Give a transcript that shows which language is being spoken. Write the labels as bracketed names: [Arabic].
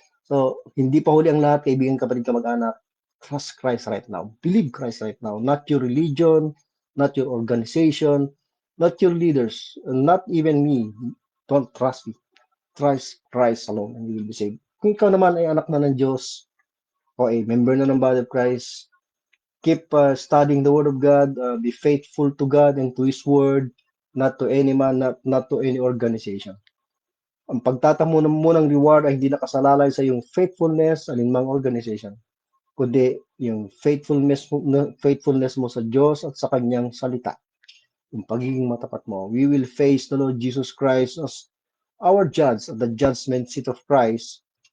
[Filipino] So, hindi pa huli ang lahat, kaibigan, kapatid, kamag-anak. [English] Trust Christ right now. Believe Christ right now. Not your religion, not your organization, not your leaders, not even me. Don't trust me. Trust Christ alone and you will be saved. [Filipino] Kung ikaw naman ay anak na ng Diyos [English] o ay member na ng body of Christ, keep studying the Word of God, be faithful to God and to His Word, not to any man, not to any organization. [Filipino] Ang pagtatamo mo ng reward ay hindi nakasalalay sa yung faithfulness, alinmang organization, kundi yung faithfulness mo sa Diyos at sa kanyang salita. Yung pagiging matapat mo. [English] We will face the Lord Jesus Christ as our judge at the judgment seat of Christ